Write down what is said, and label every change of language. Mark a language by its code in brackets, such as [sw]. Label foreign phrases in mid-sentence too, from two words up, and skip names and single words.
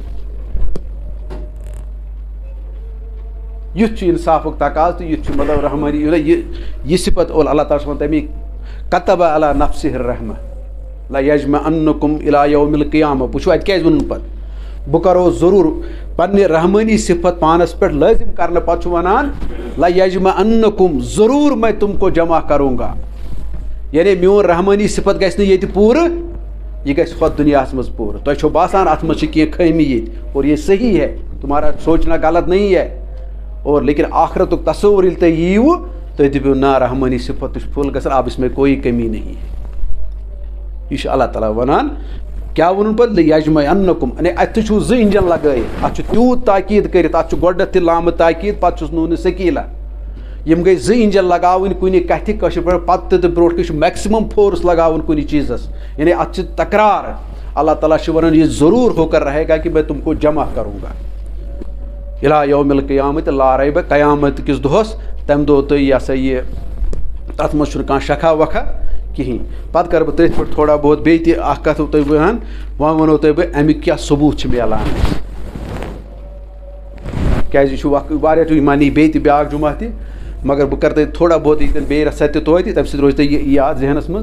[ks] یُتھ چھُ اِنصافُک تقاض تہٕ یُتھ چھُ مطلب رحمٲنی یہِ صفت اول اللہ تعالیٰ چھُ وَنان تَمی [ar] کتب علی نفسہ الرحمہ لیجمعنکم الی یوم القیامہ. [ks] وٕچھو اَتہِ کیازِ ووٚنُن پتہٕ بہٕ کرو ضروٗر پننہِ رحمٲنی صفت پانس پٮ۪ٹھ لٲزم کرنہٕ پتہٕ چھُ وَنان لیجمعنکم ضروٗر [ur] میں تم کو جمع کروں گا. [ks] یعنی میون رحمٲنی صفت گژھِ نہٕ ییٚتہِ پوٗرٕ یہِ گژھِ ہۄتھ دُنیاہس منٛز پوٗرٕ. تۄہہِ چھو باسان اتھ منٛز چھِ کینٛہہ خٲمی ییٚتہِ [ur] اور یہ صحیح ہے تمہارا سوچنا غلط نہیں ہے [ks] اور لیکن آخرتُک تصور ییٚلہِ تُہۍ ییٖوٕ تُہۍ دٔپِو نا رحمٲنی صفت چھُ فُل گژھان [ur] اب اس میں کوئی کمی نہیں ہے. [ks] یہ چھُ اللہ تعالیٰ ونان کیاہ ووٚنُن پتہٕ لیجمعنکم یعنی اتہِ تہِ چھُو زٕ انجن لگٲیِتھ اتھ چھُ تیوٗت تاکیٖد کٔرِتھ اتھ چھُ گۄڈنٮ۪تھ تہِ لامہٕ تاکیٖد پتہٕ چھُس نوٗنہِ سکیٖلا یم گٔے زٕ انجن لگاوٕنۍ کُنہِ کتھِ کٲشِر پٲٹھۍ پتہٕ تہِ برونٛٹھ کُن چھُ میکسِمم فورس لگاوُن کُنہِ چیٖزس یعنی اتھ چھِ تکرار اللہ تعالیٰ چھُ ونان [ur] یہ ضروٗر ہو کر رہے گا کہ میں تم کو جمع کروں گا [ar] الی یوم القیامت لا ریب [ks] قیامت کِس دۄہس تمہِ دۄہ تُہۍ یہِ ہسا یہِ تتھ منٛز چھُنہٕ کانٛہہ شکھا وکھا کِہیٖنۍ. پتہٕ کرٕ بہٕ تٔتھۍ پٮ۪ٹھ تھوڑا بہت بیٚیہِ تہِ اکھ کتھ تۄہہِ وَنان وۄنۍ ونو تۄہہِ بہٕ امیُک کیاہ ثبوٗت چھِ میلان کیازِ یہِ چھُ واریاہ یہِ مانی بیٚیہِ تہِ بیاکھ جمعہ تہِ مگر بہٕ کرٕ تۄہہِ تھوڑا بہت ییٚتٮ۪ن بیٚیہِ رژھا تہِ توتہِ تمہِ سۭتۍ روزِ تۄہہِ یہِ یاد ذہنس منٛز.